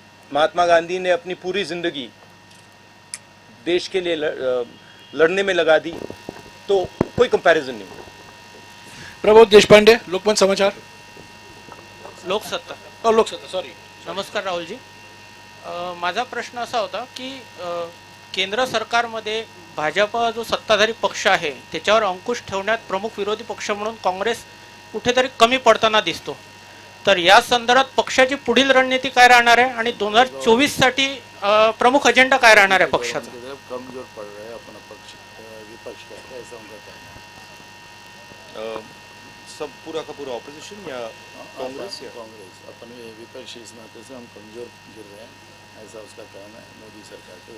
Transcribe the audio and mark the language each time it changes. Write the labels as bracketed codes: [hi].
[hi] महात्मा गांधी ने अपनी पूरी जिंदगी देश के लिए लड़ने में लगा दी, तो कोई कंपैरिजन नहीं। प्रबोध देशपांडे, लोकमत समाचार। लोकसत्ता। [en] Sorry. [mr] नमस्कार राहुलजी. माझा प्रश्न असा होता की केंद्र सरकारमध्ये भाजपा जो सत्ताधारी पक्ष आहे त्याच्यावर अंकुश ठेवण्यात प्रमुख विरोधी पक्ष म्हणून काँग्रेस कुठेतरी कमी पडताना दिसतो. तर या संदर्भात पक्षाची पुढील रणनीती काय राहणार आहे आणि 2024 साठी प्रमुख अजेंडा काय राहणार आहे पक्षाचा? [hi] कमजोर पड़ रहा है अपना पक्ष, विपक्ष का, ऐसा उनका कहना है। सब पूरा का पूरा ऑपोजिशन या कांग्रेस अपने विपक्ष इस नाते से हम कमजोर गिर रहे हैं, ऐसा उसका कहना है मोदी सरकार के।